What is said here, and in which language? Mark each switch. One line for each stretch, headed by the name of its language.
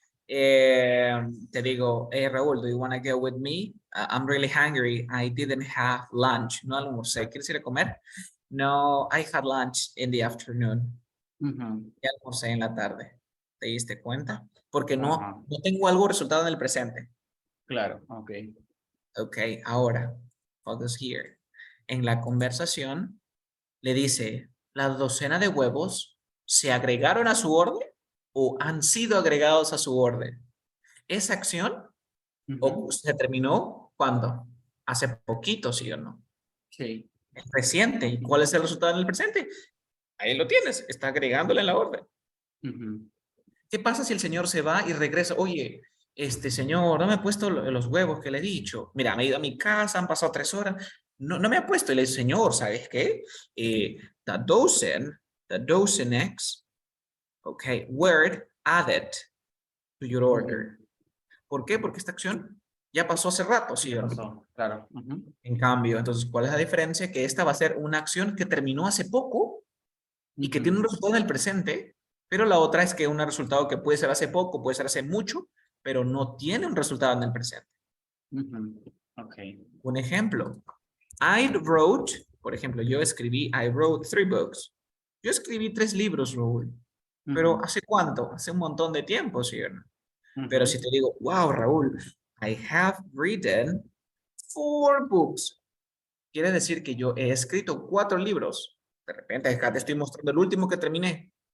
Spanish: Te digo,
English: hey Raúl, do you want to go with me? I'm really hungry. I didn't have lunch.
Spanish: No almorcé. ¿Quieres ir a comer?
English: No, I had lunch in the afternoon.
Spanish: Ya almorcé en la tarde. ¿Te diste cuenta? Porque no tengo algo resultado en el presente. Claro, ok.
English: Ok, ahora, focus here.
Spanish: En la conversación, le dice, ¿la docena de huevos se agregaron a su orden o han sido agregados a su orden? Esa acción se terminó cuando hace poquito, ¿sí o no? Sí. Es reciente. ¿Y cuál es el resultado en el presente? Ahí lo tienes, está agregándole en la orden. ¿Qué pasa si el señor se va y regresa? Oye, señor, no me ha puesto los huevos que le he dicho. Mira, me he ido a mi casa, han pasado 3 horas. No, no me ha puesto. Y le dice, señor, ¿sabes qué?
English: The dozen eggs, okay, were added to your order.
Spanish: ¿Por qué? Porque esta acción ya pasó hace rato, ¿sí? Ya pasó, claro. En cambio, entonces, ¿cuál es la diferencia? Que esta va a ser una acción que terminó hace poco y que tiene un resultado en el presente, pero la otra es que un resultado que puede ser hace poco, puede ser hace mucho, pero no tiene un resultado en el presente.
English: Okay.
Spanish: Un ejemplo,
English: I wrote,
Spanish: por ejemplo,
English: I wrote 3 books.
Spanish: Yo escribí 3 libros, Raúl. Pero ¿hace cuánto? Hace un montón de tiempo, ¿sí o no? Pero si te digo,
English: wow, Raúl, I have written 4 books.
Spanish: Quiere decir que yo he escrito 4 libros. De repente acá te estoy mostrando el último que terminé.